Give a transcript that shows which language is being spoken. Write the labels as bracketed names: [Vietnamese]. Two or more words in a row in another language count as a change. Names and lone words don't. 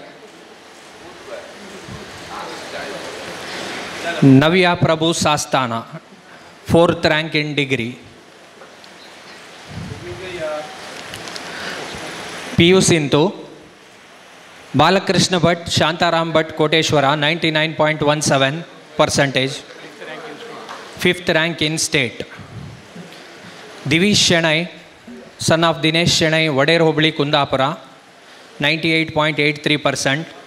[English] नव्या प्रभु सास्ताना fourth rank in degree. PU सिंधु. बालकृष्ण भट्ट शांताराम भट्ट कोटेश्वर 99.17%. fifth rank in state. दिवीश शेणै son of दिनेश शेणै वडेर होबळी कुंदापुर 98.83%.